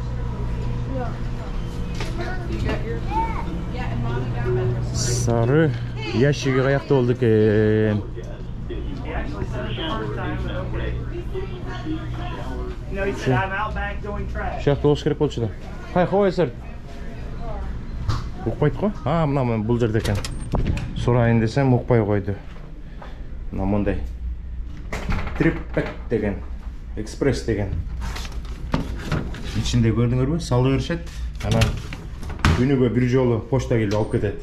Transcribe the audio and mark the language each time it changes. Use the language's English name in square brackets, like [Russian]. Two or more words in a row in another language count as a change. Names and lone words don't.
[Kyrgyz] Сары ящиги каякта болду экен. Шахта болуш керек болчу да. [English] Hi, how is it? [Kyrgyz] Укпайт го? Мына бул жерде экен. Сурайын десем укпай койду. Мына мындай. Триппек деген, экспресс деген. Ичинде көрдүңөрбү? Салы беришет. Анан күнүгө бир жолу почта келип алып кетет.